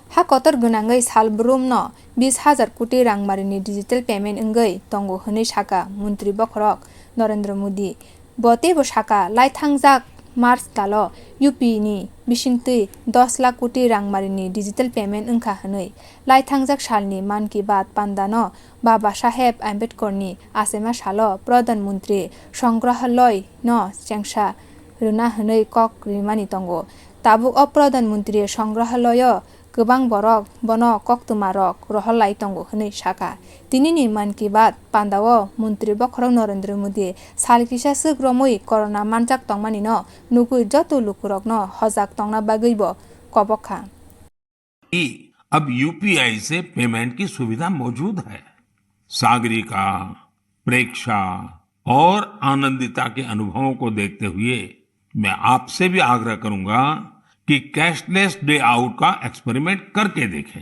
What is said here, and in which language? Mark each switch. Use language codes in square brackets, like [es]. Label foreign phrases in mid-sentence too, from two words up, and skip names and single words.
[trp] हा कतर गनांगै सालब्रुम न 20,000 कोटी रांमारिनि डिजिटल पेमेंट अंगै तंगो हनै साका मन्त्री बखरक नरेंद्र मोदी बतेबो साका लाइथांजाक मार्च तालो यूपी नि बिसिंतै 10 लाख कोटी रांमारिनि डिजिटल पेमेंट अंखा हनै लाइथांजाक सालनि मान की बात पान्दानो बाबा साहेब आम्बेडकरनि आसेमा सालो प्रधानमंत्री संग्रहालय न चेंसा रुना हनै कक रिमानि तंगो ताबुक अ प्रधानमंत्री संग्रहालय गोबां बरक बनो कक्तुमारक रहलाई तंगो हनै साका तिनिनि मान की बात पान्दाओ मन्त्री बखरक नरेंद्र मोदी सालकिसा सुग्रमै कोरोना मानजाक तंगमानि न नुगुइ जतो लुकुरक न हजाक तंगना बागैबो कबखा [hi] अब यूपीआई से पेमेंट की सुविधा मौजूद है। सागरिका, प्रेक्षा और आनंदिता के अनुभवों को देखते हुए मैं आपसे भी आग्रह करूंगा कि कैशलेस डे आउट का एक्सपेरिमेंट करके देखें।